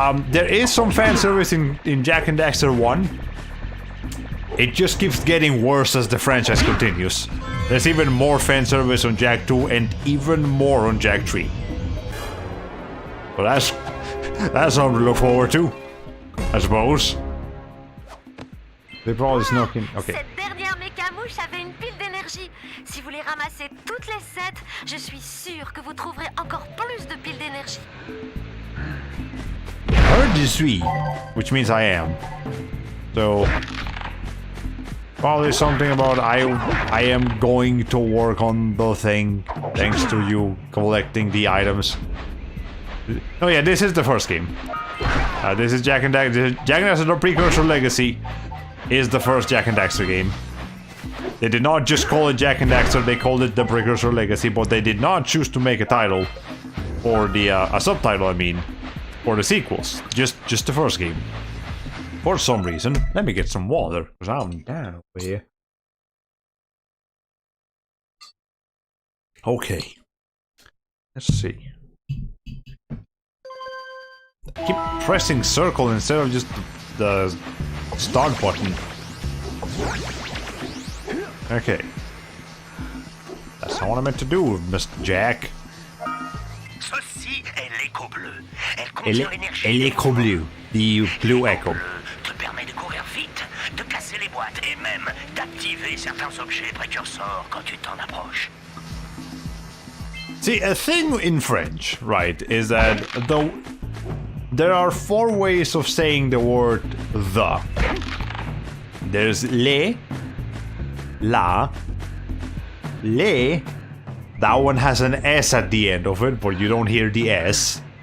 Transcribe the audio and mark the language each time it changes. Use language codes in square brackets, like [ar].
[en] There is some fan service in Jak and Daxter 1. It just keeps getting worse as the franchise continues. There's even more fan service on Jak 2 and even more on Jak 3. But that's something to look forward to, I suppose. They probably snuck in. Okay. [fr] Cette dernière mécamouche avait une pile d'énergie. Si vous les ramassez toutes les 7, je suis sûr que vous trouverez encore plus de piles d'énergie. [en] Heard je suis, which means I am. So probably something about I am going to work on the thing thanks to you collecting the items. Oh yeah, this is the first game. This is Jak and Daxter. Jak and Daxter: The Precursor Legacy is the first Jak and Daxter game. They did not just call it Jak and Daxter, they called it The Precursor Legacy, but they did not choose to make a title or the a subtitle, I mean, for the sequels. Just the first game. For some reason. Let me get some water, because I'm down over here. Okay. Let's see. I keep pressing circle instead of just the start button. Okay. That's not what I meant to do, Mr. Jak. [fr] Ceci est l'écho bleu. Elle contient l'énergie. L'écho bleu. [en] The blue echo. [fr] Te permet de courir vite, de casser les boîtes et même d'activer certains objets précurseurs quand tu t'en approches. [en] See, a thing in French, right, is that there are 4 ways of saying the word the. There's le, la, le. That one has an S at the end of it, but you don't hear the S.